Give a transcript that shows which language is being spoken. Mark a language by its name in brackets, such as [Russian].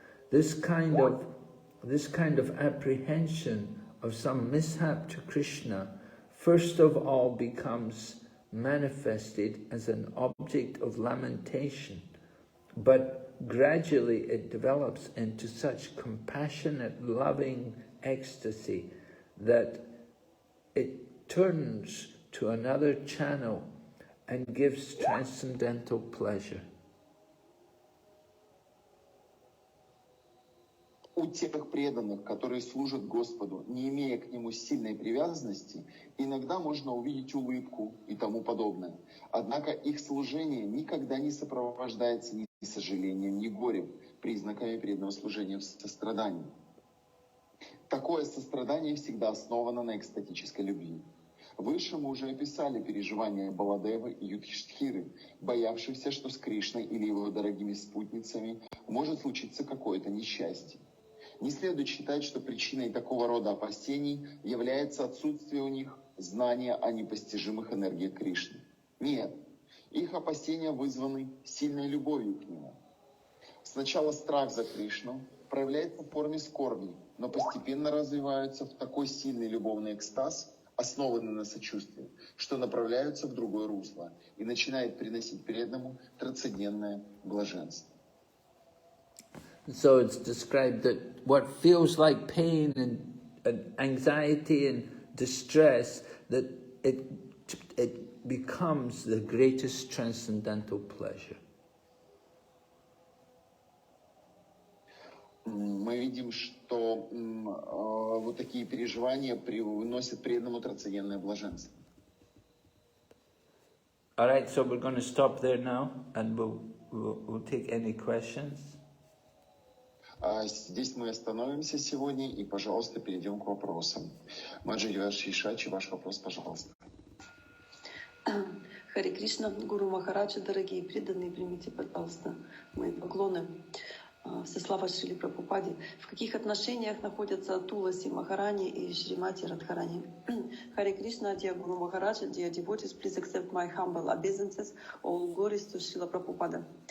[English] This kind of apprehension of some mishap to Krishna first of all becomes manifested as an object of lamentation, but gradually it develops into such compassionate, loving ecstasy that it turns to another channel and gives transcendental pleasure. [Russian] У тех преданных, которые служат Господу, не имея к Нему сильной привязанности, иногда можно увидеть улыбку и тому подобное. Однако их служение никогда не сопровождается ни сожалением, ни горем, признаками преданного служения в сострадании. Такое сострадание всегда основано на экстатической любви. Выше мы уже описали переживания Баладевы и Юдхиштхиры, боявшихся, что с Кришной или его дорогими спутницами может случиться какое-то несчастье. Не следует считать, что причиной такого рода опасений является отсутствие у них знания о непостижимых энергиях Кришны. Нет. Их опасения вызваны сильной любовью к нему. Сначала страх за Кришну проявляется в форме скорби, но постепенно развиваются в такой сильный любовный экстаз, основанный на сочувствии, что направляются в другое русло и начинает приносить преданному трансцендентное блаженство. [English] So it's described that what feels like pain and anxiety and distress, that it becomes the greatest transcendental pleasure. [Russian] Мы видим, что вот такие переживания приносят преданному трансцендентное блаженство. [English] All right, so we're going to stop there now, and we'll take any questions. [Russian] Здесь мы остановимся сегодня и, пожалуйста, перейдем к вопросам. Маджи Шишачи, ваш вопрос, пожалуйста. Харе Кришна, Гуру Махараджа, дорогие преданные, примите, пожалуйста, мои поклоны. Все слава Шрили Прабхупаде. В каких отношениях находятся Туласи Махарани и Шримати Радхарани? [English] Харе Кришна, dear Guru Maharaja, dear devotees, please accept my humble obeisances. All glories to Srila Prabhupada.